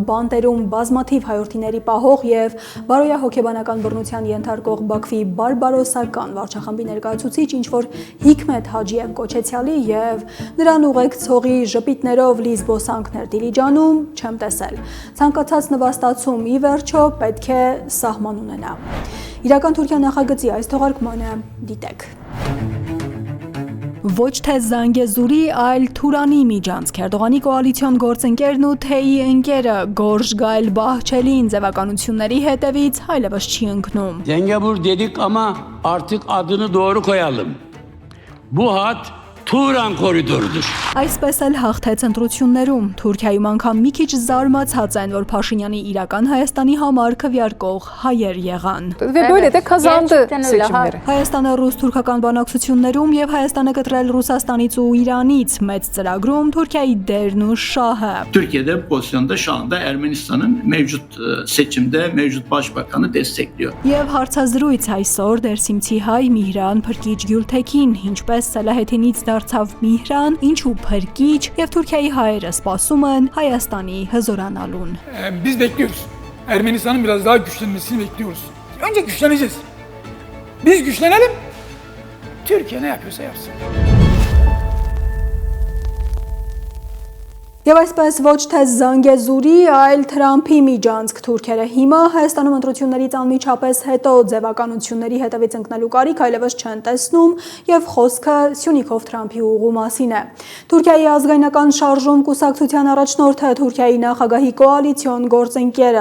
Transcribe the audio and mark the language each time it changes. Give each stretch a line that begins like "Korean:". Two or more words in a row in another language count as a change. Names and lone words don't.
Armenian: բանտերում բազմաթիվ հայրենիների պահող եւ բարոյա հոգեբանական բռնության ենթարկող Բաքվի բարբարոսական վարչախմբի ներկայացուցիչ, ինչ որ Հիկմետ Հաջիև կոչեցյալի եւ նրան ուղեկցողի ժպիտներով լի զբոսանքներ Դիլիջանում չեմ տեսել։ Ցանկացած նվաստացում ի վերջո պետք է սահման ունենա։ Իրական Թուրքիա նախագծի այս թողարկմանը դիտեք։ Ոչ թե Զանգեզուրի, այլ Թուրանի միջանցք Էրդողանի կոալիցիոն գործընկերն ու թեյի ընկերը Գորժ Գայլ Բահչելին ձևականությունների հետևից այլևս չի ընկնում։
Turkish: Zengezur dedik ama artık adını doğru koyalım. Bu hat Turan koridorudur.
Armenian: Այսպես էլ հաղթեց ընտրություններում։ Թուրքիայում անգամ մի քիչ զարմացած են, որ Փաշինյանի իրական Հայաստանի համար քվեարկող հայեր եղան։
Turkish: Ve böyle de kazandı seçimleri.
Armenian: Հայաստանը ռուս-թուրքական բանակցություններում եւ Հայաստանը կտրել Ռուսաստանից ու Իրանից մեծ ծրագրում Թուրքիայի դերն ու շահը։
Turkish: Türkiye'de bu pozisyonda şu anda Ermenistan'ın mevcut seçimde mevcut başbakanı destekliyor.
Armenian: Եվ հարցազրույց այսօր դերսիմցի հայ Միհրան Փրկիչ Գյուլթեքին, ինչպես Սալահեդինից դարձավ Միհրան, ինչու Փրկիչ եւ Թուրքիայի հայերը սպասում են Հայաստանի հզորանալուն։
Turkish: Biz bekliyoruz. Ermenistan'ın biraz daha güçlenmesini bekliyoruz. Önce güçleneceğiz. Biz güçlenelim. Türkiye ne yapıyorsa yapsın.
Armenian: Եվ այսպես ոչ թե Զանգեզուրի, այլ Թրամփի միջանցք թուրքերը հիմա Հայաստանում ընտրություններից անմիջապես հետո ձևականությունների հետևից ընկնելու կարիք այլևս չեն տեսնում եւ խոսքը Սյունիքով Թրամփի ուղու մասին է։ Թուրքիայի ազգայնական շարժում կուսակցության առաջնորդը Թուրքիայի նախագահի կոալիցիոն գործընկերը